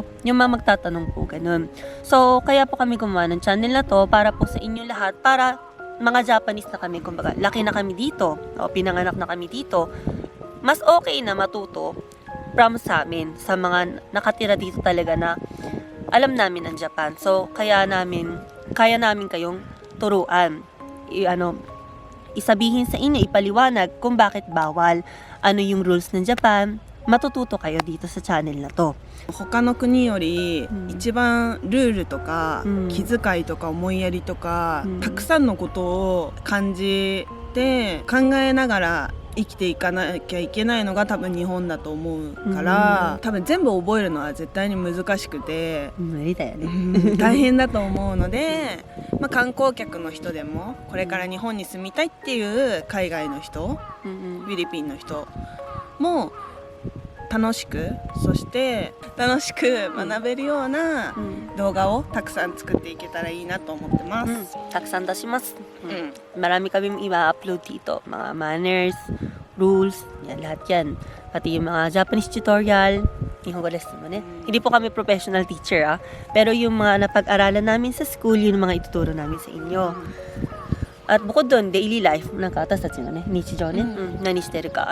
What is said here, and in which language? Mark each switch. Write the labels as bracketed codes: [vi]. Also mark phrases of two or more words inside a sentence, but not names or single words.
[tl] Yung mga magtatanong po, ganun. So, kaya po kami gumawa ng channel na to para po sa inyo lahat, para mga Japanese na kami, kumbaga, laki na kami dito, o pinanganak na kami dito, mas okay na matuto from sa amin, sa mga nakatira dito talaga na alam namin ang Japan. So, kaya namin kayong turuan. Isabihin sa inyo, ipaliwanag kung bakit bawal, ano yung rules ng Japan, matututo kayo dito sa channel na to. [ja] 他の国より一番ルールとかうん気遣いとか思いやりとか、うんたくさんのことを感じて考えながら生きていかなきゃいけないのが多分日本だと思うから、多分全部覚えるのは絶対に難しくて無理だよね。大変だと思うので、観光客の人でもこれから日本に住みたいっていう海外の人、フィリピンの人も楽しく、そして楽しく学べるような動画をたくさん作っていけたらいいなと思ってます。たくさん出します。うん [tl] Marami kami i-upload dito. Mga manners, rules, yan, lahat yan. Pati yung mga [en] Japanese tutorial, [tl] Nihongo lesson mo ne. Hindi po kami professional teacher pero yung mga napag-aralan namin sa school, yun yung mga ituturo namin sa inyo. At bukod doon, [en] daily life, [ja] なかたすたしんのね、日常ね、何してるか.